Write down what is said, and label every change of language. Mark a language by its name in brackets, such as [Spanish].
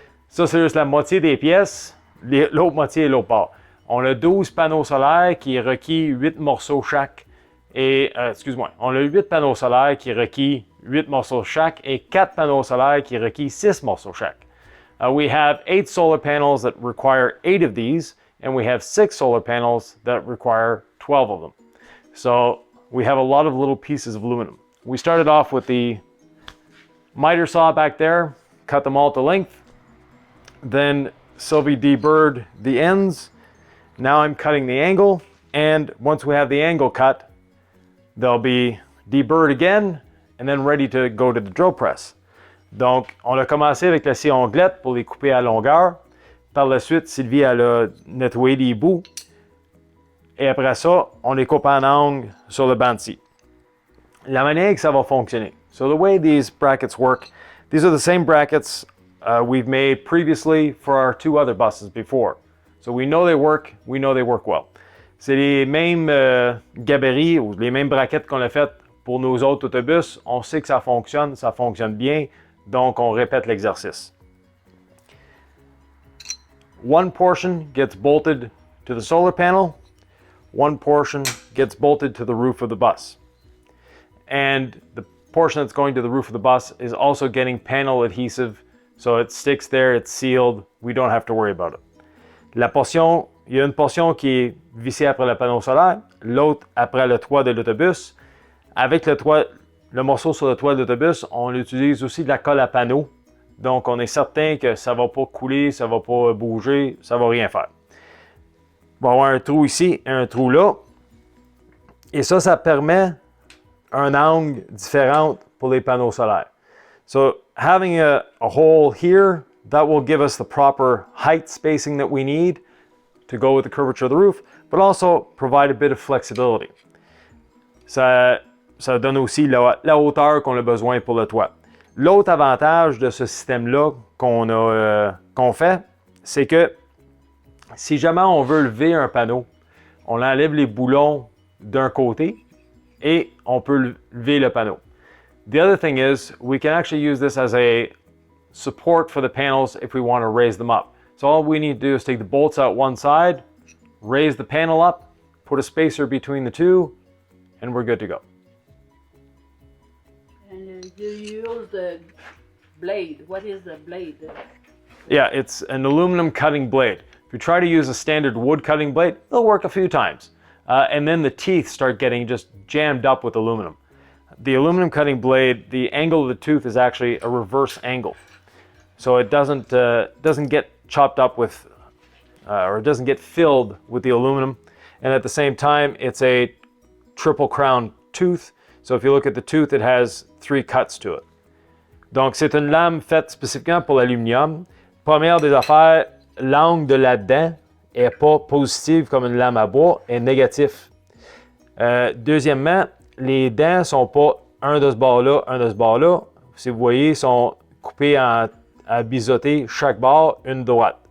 [French] Ça, c'est juste la moitié des pièces, l'autre moitié est l'autre part. On a 12 panneaux solaires qui requis 8 morceaux chaque. On a 8 panneaux solaires qui requis 8 morceaux chaque et 4 panneaux solaires qui requis 6 morceaux chaque. [English] We have 8 solar panels that require 8 of these, and we have 6 solar panels that require 12 of them. So we have a lot of little pieces of aluminum. We started off with the miter saw back there, cut them all to length. Then Sylvie deburred the ends. Now I'm cutting the angle, and once we have the angle cut, they'll be deburred again and then ready to go to the drill press. [French] Donc, on a commencé avec la scie onglette pour les couper à longueur. Par la suite, Sylvie elle a nettoyé les bouts. Et après ça, on les coupe en angle sur le banc de scie. La manière que ça va fonctionner. [English] So the way these brackets work, these are the same brackets we've made previously for our 2 other buses before. So we know they work well. [French] C'est les mêmes gabarits ou les mêmes braquettes qu'on a faites pour nos autres autobus. On sait que ça fonctionne bien, donc on répète l'exercice. [English] One portion gets bolted to the solar panel, one portion gets bolted to the roof of the bus. And the portion that's going to the roof of the bus is also getting panel adhesive, so it sticks there, it's sealed, we don't have to worry about it. [French] Il y a une portion qui est vissée après le panneau solaire, l'autre après le toit de l'autobus. Avec le morceau sur le toit de l'autobus, on utilise aussi de la colle à panneau. Donc, on est certain que ça ne va pas couler, ça ne va pas bouger, ça ne va rien faire. va avoir un trou ici et un trou là. Et ça permet un angle différent pour les panneaux solaires. [English] So having a hole here, that will give us the proper height spacing that we need to go with the curvature of the roof, but also provide a bit of flexibility. [French] Ça donne aussi la hauteur qu'on a besoin pour le toit. L'autre avantage de ce système-là qu'on fait, c'est que si jamais on veut lever un panneau, on enlève les boulons d'un côté et on peut lever le panneau. [English] The other thing is we can actually use this as a support for the panels if we want to raise them up. So all we need to do is take the bolts out one side, raise the panel up, put a spacer between the two, and we're good to go. And you use the blade. What is the blade? Yeah, it's an aluminum cutting blade. If you try to use a standard wood cutting blade, it'll work a few times. And then the teeth start getting just jammed up with aluminum. The aluminum cutting blade, the angle of the tooth is actually a reverse angle. So it doesn't get chopped up with, or it doesn't get filled with the aluminum. And at the same time, it's a triple crown tooth. So if you look at the tooth, it has 3 cuts to it. [French] Donc c'est une lame faite spécifiquement pour l'aluminium. Première des affaires, l'angle de la dent est pas positive comme une lame à bois, est négatif. Deuxièmement, les dents sont pas un de ce bord-là, un de ce bord-là. Si vous voyez, sont coupés à biseauter chaque bord, une droite.